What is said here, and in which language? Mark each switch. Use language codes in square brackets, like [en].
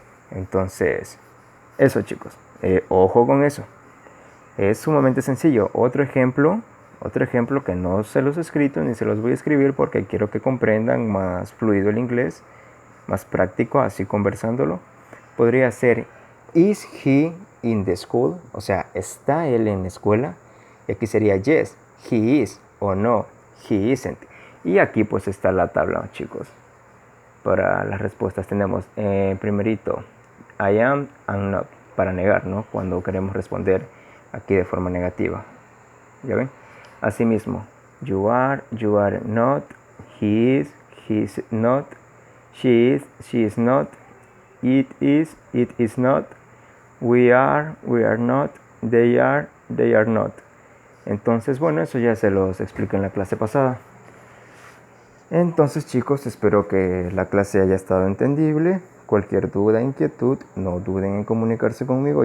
[es] Entonces, eso chicos, ojo con eso. Es sumamente sencillo. Otro ejemplo que no se los he escrito ni se los voy a escribir porque quiero que comprendan más fluido el inglés, más práctico, así conversándolo. Podría ser, [en] is he in the school? [es] O sea, ¿está él en la escuela? Y aquí sería [en] yes, he is, [es] o [en] no, he isn't. [es] Y aquí pues está la tabla, chicos. Para las respuestas tenemos primerito, [en] I am and not, [es] para negar, ¿no? Cuando queremos responder aquí de forma negativa. ¿Ya ven? Asimismo, [en] you are not, he is not, she is not, it is not, we are not, they are not. [es] Entonces, bueno, eso ya se los expliqué en la clase pasada. Entonces, chicos, espero que la clase haya estado entendible. Cualquier duda, inquietud, no duden en comunicarse conmigo.